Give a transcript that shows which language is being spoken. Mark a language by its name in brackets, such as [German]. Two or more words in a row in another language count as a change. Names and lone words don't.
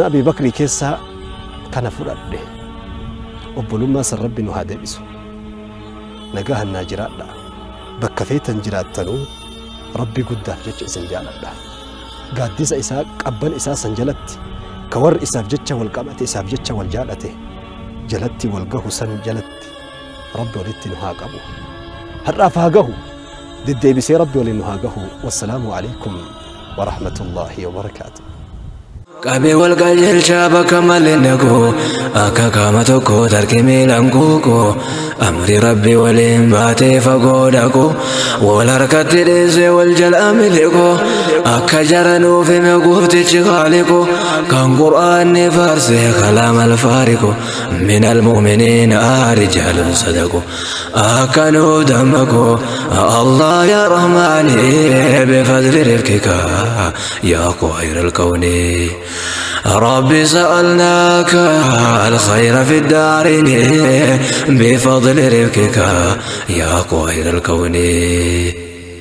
[Oromo] Abii Bakrii keessaa kana fudhadhe obbolummaa san rabbi nu haa deebisu nagaa hannaa jiraadha bakka feetan jiraattanuu rabbi guddaaf jecha isin jaaladha gaaddisa isaa qabban isaa san jalatti ka warri isaaf jecha wal qabate isaaf jecha wal jaalate jalatti wal gahu san jalatti rabbi walitti nu haa qabu har'aaf haa gahu deddeebisee rabbi waliin nu haa gahu [Arabic] والسلام عليكم ورحمة الله وبركاته [Oromo] Qabe wal qajeelchaa bakka malee nagoo akka qaama tokko tarkii miilaan guugoo amri rabbi waliin baatee fagoo dhaqoo wal harkatti dhiisee wal jalaa miliqoo akka jaranuuf hime gooftichi khaliqoo kan qur'aanni faarsee kalaama alfaariqoo [Arabic] من المؤمنين رجال صدقوا [Oromo] akka nuu dammaqoo [Arabic] الله يا رحمن بفضل رفقك يا خير الكون ربي سألناك الخير في الدارين بفضل رفقك يا خير الكون